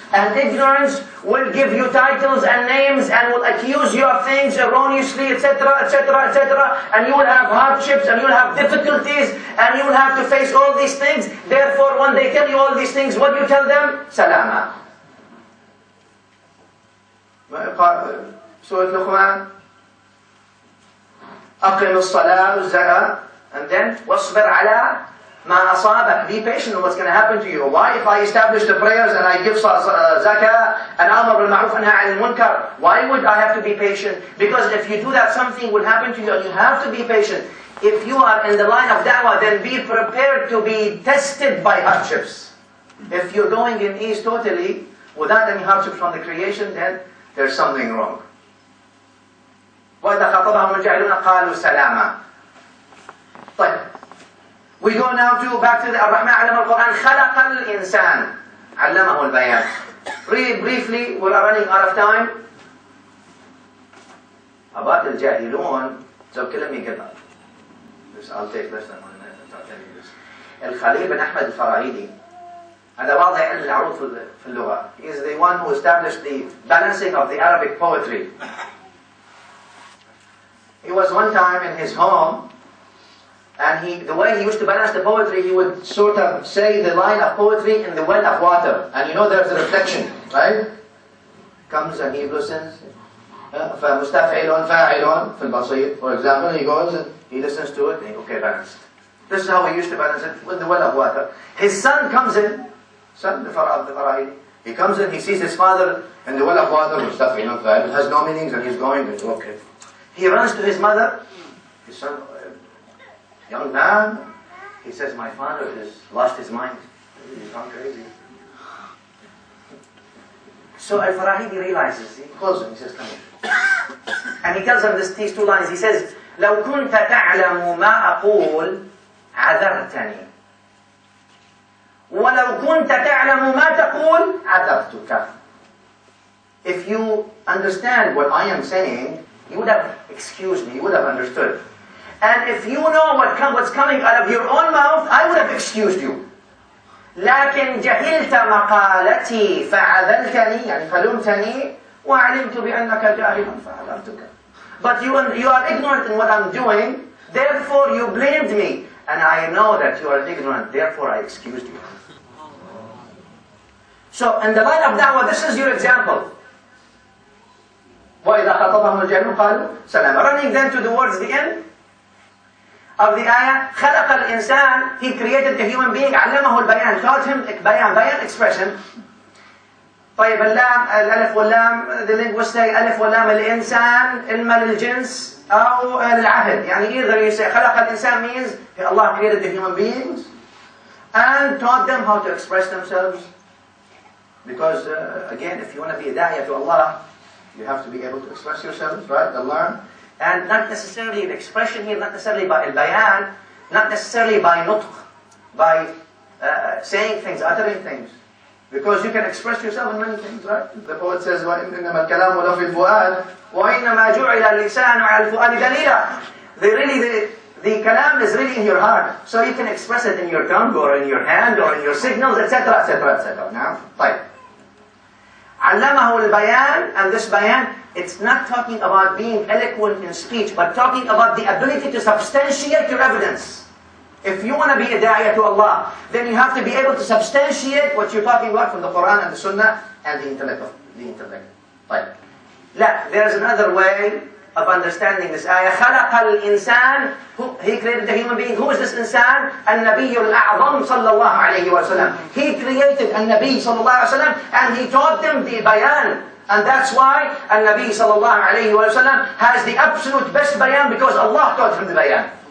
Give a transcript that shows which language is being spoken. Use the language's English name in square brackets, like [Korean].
[English] And ignorance will give you titles and names and will accuse you of things erroneously, etc., etc., etc. And you will have hardships and you will have difficulties and you will have to face all these things. Therefore, when they tell you all these things, what do you tell them? [Arabic] Salama. Surah Luqman, أقم الصلاة والزكاة, [English] and then [Arabic] واصبر على ما أصابك. [English] Be patient on what's going to happen to you. Why, if I establish the prayers and I give zakah and amr bil ma'ruf and nahy anil munkar, why would I have to be patient? Because if you do that, something will happen to you and you have to be patient. If you are in the line of da'wah, then be prepared to be tested by hardships. If you're going in ease totally, without any hardships from the creation, then there's something wrong. [Arabic] وَإِذَا خَاطَبَهُمُ الْجَاهِلُونَ قَالُوا سَلَامًا. طيب. [English] We go now back to the Ar-Rahman [Arabic] علم القرآن خلق الإنسان علمه البيان. [English] Really briefly, we are running out of time. About الجاهلون, so let me get that. I'll take less than 1 minute to tell you this. [Arabic] الخليل بن أحمد الفراهيدي, هذا واضح علم العروض في اللغة. [English] He is the one who established the balancing of the Arabic poetry. He was one time in his home, and the way he used to balance the poetry, he would sort of say the line of poetry in the well of water. And you know there's a reflection, right? Comes and he listens. [Arabic] فَمُسْتَفْعِلٌ فَاعِلٌ في البصير. [English] For example, he goes and he listens to it, and he, okay, balanced. This is how he used to balance it with the well of water. His son comes in, the Farahidi. He comes in, he sees his father in the well of water, [Arabic] مُسْتَفْعِلٌ فَاعِلٌ. [English] It has no meanings, and he's going, and okay. He runs to his mother, his son, young man. He says, my father has lost his mind. He's gone crazy. So Al-Farahidi realizes, he calls him, he says, come here. And he tells him these two lines. He says, [Arabic] لو كنت تعلم ما أقول عذرتني ولو كنت تعلم ما تقول عذرتك. [English] If you understand what I am saying, you would have excused me, you would have understood. And if you know what's coming out of your own mouth, I would have excused you. [Arabic] لكن جهلت مقالتي فعذلتني يعني فلمتني وَعَلِمْتُ بِأَنَّكَ جَاهِلٌ فَعَذَرْتُكَ. [English] But you are ignorant in what I'm doing, therefore you blamed me. And I know that you are ignorant, therefore I excused you. So, in the line of da'wah, this is your example. [Arabic] وَإِذَا خَطَبَهُمُ الْجَاهِلُونَ قَالُوا سَلَامًا. [English] Running then towards the end of the ayah, [Arabic] خَلَقَ الْإِنسان, [English] he created the human being, [Arabic] عَلَّمَهُ الْبَيَانِ, [English] taught him bayan expression. [Arabic] طيب اللام الألف واللام, [English] the linguists say [Arabic] ألف واللام الإنسان إما للجنس أو للعهد. [English] يعني either you say [Arabic] خلق الإنسان [English] means Allah created the human beings and taught them how to express themselves. Because again, if you want to be a da'iyah to Allah, you have to be able to express yourselves, right? To learn. And not necessarily an expression here, not necessarily by al-bayan, not necessarily by nutq, by saying things, uttering things. Because you can express yourself in many things, right? The poet says, [Arabic] وَإِنَّمَا الْكَلَامُ لَفِي الْفُؤَادِ وَإِنَّمَا جُعِلَ اللِّسَانُ عَلَى الْفُؤَادِ دَلِيلًا. [English] The kalam is really in your heart. So you can express it in your tongue or in your hand or in your signals, etc., etc., etc. Now, طيب. [Arabic] عَلَّمَهُ الْبَيَانِ, [English] and this bayan, it's not talking about being eloquent in speech, but talking about the ability to substantiate your evidence. If you want to be a da'iyah to Allah, then you have to be able to substantiate what you're talking about from the Quran and the Sunnah and the intellect. طيب. لا, there's another way of understanding this ayah. [Arabic] خَلَقَ الْإِنسان, [English] he created the human being. Who is this insan? [Arabic] النبي الأعظم صلى الله عليه وسلم. [English] He created [Arabic] النبي صلى الله عليه وسلم [English] and he taught them the bayan. And that's why [Arabic] النبي صلى الله عليه وسلم [English] has the absolute best bayan, because Allah taught him the bayan.